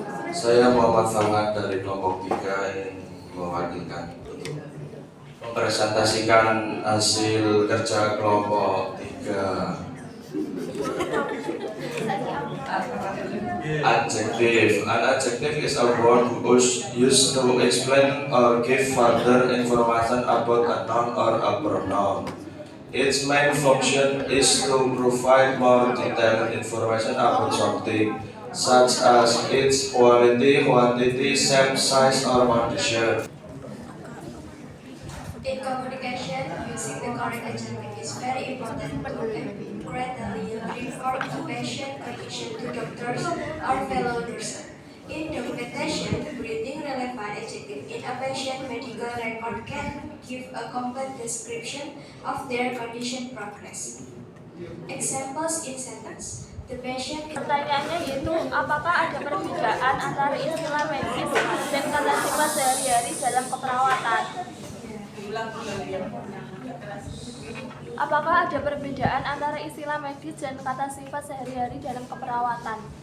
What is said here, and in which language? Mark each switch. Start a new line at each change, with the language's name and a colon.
Indonesian: Saya Muhammad Fangat dari kelompok 3 yang mewakilkan untuk mempresentasikan hasil kerja kelompok 3.
English: Adjective. An adjective is a word used to explain or give further information about a noun or a pronoun. Its main function is to provide more detailed information about something, such as its quality, quantity, shape, size, or condition. In communication, using the correct adjective is very important to accurately report a patient condition to doctors or fellow nurses. In documentation, breathing relevant adjective in a patient medical record can give a complete description of their condition progress. Examples in sentence. The patient.
Indonesian: Pertanyaannya yaitu apakah ada perbedaan antara istilah medis dan kata sifat sehari-hari dalam keperawatan? Apakah ada perbedaan antara istilah medis dan kata sifat sehari-hari dalam keperawatan?